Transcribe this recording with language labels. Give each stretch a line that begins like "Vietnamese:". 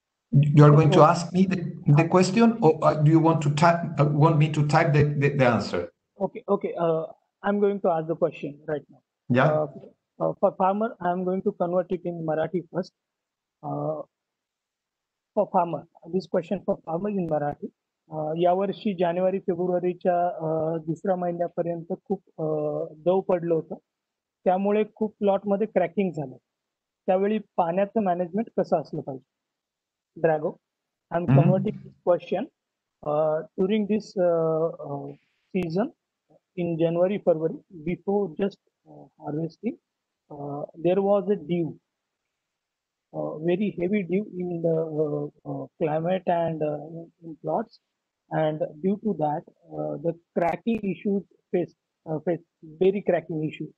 English: You are going to ask me the question, or do you want to type? Want me to type the answer? Okay, okay. I'm going to ask the question right now. Yeah. For farmer, I'm going to convert it in Marathi first. For farmer, this question for farmer in Marathi.
Marathi: यावर्षी जानेवारी फेब्रुवारीच्या दुसऱ्या महिन्यापर्यंत खूप दव पडलं होतं. त्यामुळे खूप प्लॉटमध्ये क्रॅकिंग झालं. त्यावेळी पाण्याचं मॅनेजमेंट कसं असलं पाहिजे?
English: Drago, I'm converting this question. During this season, in January, February, before just harvesting, there was a dew, very heavy dew in the climate and in plots, and due to that, the cracking issues face very cracking issue.